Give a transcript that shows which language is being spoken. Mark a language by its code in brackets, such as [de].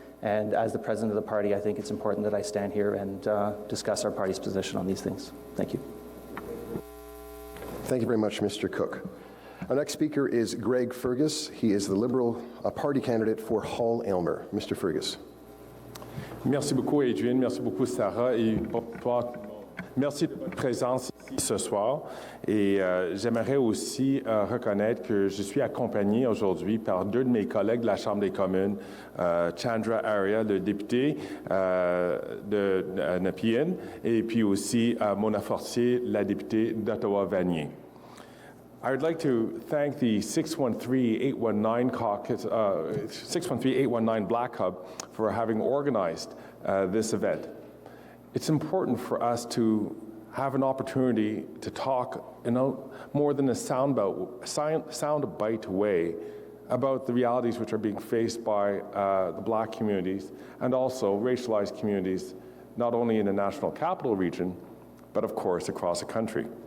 [en] And as the president of the party, I think it's important that I stand here and discuss our party's position on these things. Thank you. Thank you very much, Mr. Cook. Our next speaker is Greg Fergus. He is the Liberal Party candidate for Hull-Aylmer. Mr. Fergus. [fr] Merci beaucoup, Adrienne. Merci beaucoup, Sarah. Et bonsoir. Merci de votre présence ici ce soir. Et j'aimerais aussi reconnaître que je suis accompagné aujourd'hui par deux de mes collègues de la Chambre des communes, Chandra Arya, le député de Nepean, et puis aussi Mona Fortier, la députée d'Ottawa-Vanier. [en] I would like to thank the 613-819 caucus, 613-819 Black Hub for having organized this event. It's important for us to have an opportunity to talk in more than a soundbite way about the realities which are being faced by the Black communities and also racialized communities, not only in the National Capital Region, but of course across the country.